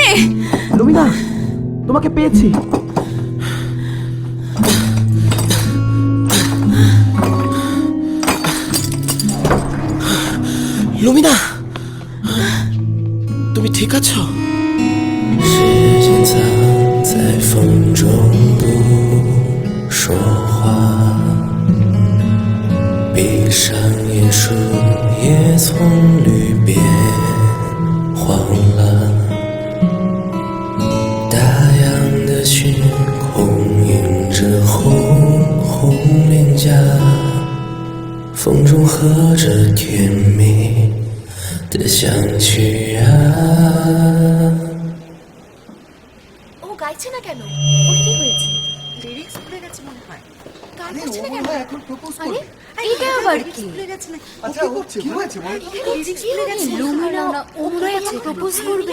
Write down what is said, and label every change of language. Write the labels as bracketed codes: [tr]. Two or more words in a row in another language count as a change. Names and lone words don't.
[bn] লুমিনা, তোমাকে পেয়েছি। লুমিনা, তুমি ঠিক আছো? [zh] 时间藏在风中不说话，闭上眼数也从绿变黄了，大洋的星空映着红红脸颊，风中和着甜蜜的香气啊。 [bn] ও গাইছে না কেন? ওর কি হয়েছে? লিরিক্স ভুলে গেছে মনে হয়। গান করছে না কেন? এখন প্রপোজ করবে। আরে এটা আবার কি? ভুলে গেছে না। আচ্ছা ও কি হয়েছে বল? লিরিক্স ভুলে গেছে। লুমিনা ও মনে হয় এখন প্রপোজ করবে।